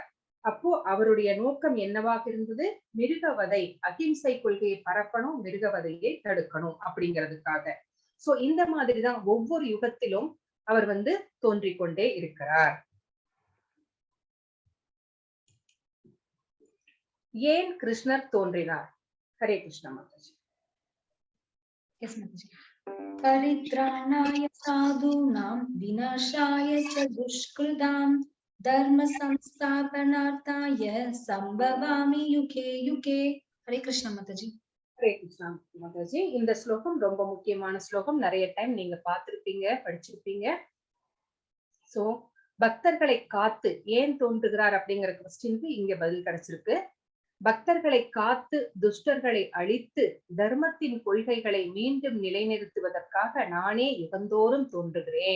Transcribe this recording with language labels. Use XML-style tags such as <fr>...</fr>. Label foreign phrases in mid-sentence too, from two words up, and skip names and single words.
<ta>அப்போ அவருடைய நோக்கம் என்னவாக இருந்தது, மிருகவதை, அகிம்சை கொள்கையை பரப்பணும், மிருகவதையை தடுக்கணும் அப்படிங்கிறதுக்காக. சோ இந்த மாதிரிதான் ஒவ்வொரு யுகத்திலும் அவர் வந்து தோன்றிக் கொண்டே இருக்கிறார். ஏன் கிருஷ்ணர் தோன்றினார்?</ta> <hi>हरे कृष्ण माताजी.</hi> <en>Yes, Mataji.</en> <sa>परित्राणाय साधूनां विनाशाय च दुष्कृतां धर्म संस्थापनार्थाय संभवामि युगे युगे.</sa> <hi>हरे कृष्ण माताजी. हरे कृष्णा माताजी.</hi> <ta>இந்த ஸ்லோகம் ரொம்ப முக்கியமான ஸ்லோகம். நிறைய டைம் நீங்க பார்த்திருப்பீங்க, படிச்சிருப்பீங்க. சோ பக்தர்களை காத்து ஏன் தோன்றுகிறார் அப்படிங்கிற கொஸ்டினுக்கு இங்க பதில் கிடைச்சிருக்கு. பக்தர்களை காத்து துஷ்டர்களை அழித்து தர்மத்தின் கொள்கைகளை மீண்டும் நிலைநிறுத்துவதற்காக நானே யுகந்தோறும் தோன்றுகிறேன்.</ta>